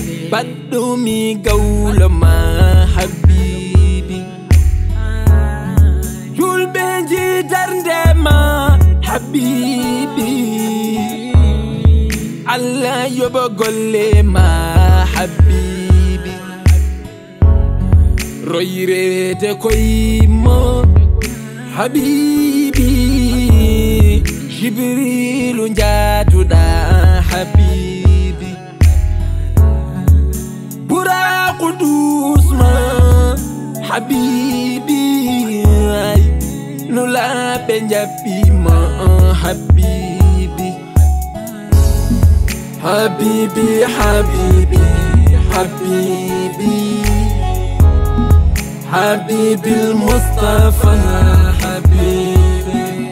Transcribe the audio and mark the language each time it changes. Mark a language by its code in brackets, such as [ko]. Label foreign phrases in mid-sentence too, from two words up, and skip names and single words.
[ff] Baɗɗo mi gawlo ma Habibi. Julɓe njiidar ndema, Habibi. Allah yoɓa golle ma, Habibi. Royrete koymo, Habibi. Jibrilu njatuɗa, Habibi. Bura Kudus ma, Habibi, ay, no la be njaɓi ma, Habibi. [ar] Habibi, Habibi, Habibi. Habibil Mustafa, Habibi.